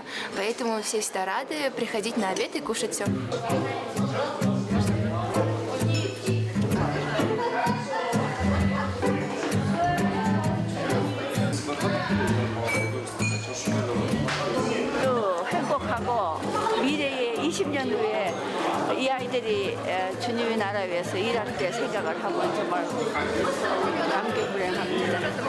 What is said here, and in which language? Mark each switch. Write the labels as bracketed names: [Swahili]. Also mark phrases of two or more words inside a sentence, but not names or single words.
[Russian] Поэтому все всегда рады приходить на обед и кушать все. [Korean] 또 행복하고 미래의 20년 후에 이 아이들이 주님의 나라 위해서 일할 때 생각을 하고 정말 감격불행합니다.